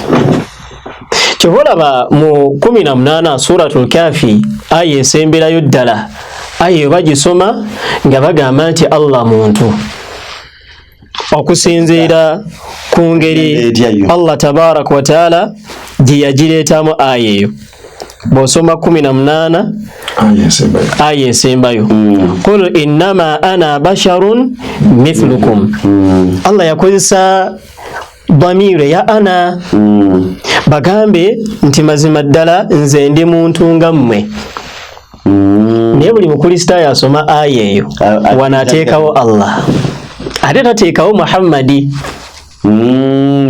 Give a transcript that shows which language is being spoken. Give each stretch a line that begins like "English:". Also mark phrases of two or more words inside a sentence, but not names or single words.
Ganda: Kyova olaba mu 18 Suratul Kafi aya esemberayo ddala, aya eyo bagisoma nga bagamba nti Allah muntu, okusinziira ku ngeri Allah
Arabic: تبارك وتعالى
Ganda: gye yagireetamu aya eyo. Bw'osoma 18 aya esembayo
Arabic: قل إنما أنا بشر مثلكم.
Ganda: Allah yakozesa dhamire ya ana bagambe nti mazima ddala nze ndi muntu nga mmwe. Naye buli mukristaayo asoma aya eyo wanaateekawo Allah ate tateekawo Muhammadi.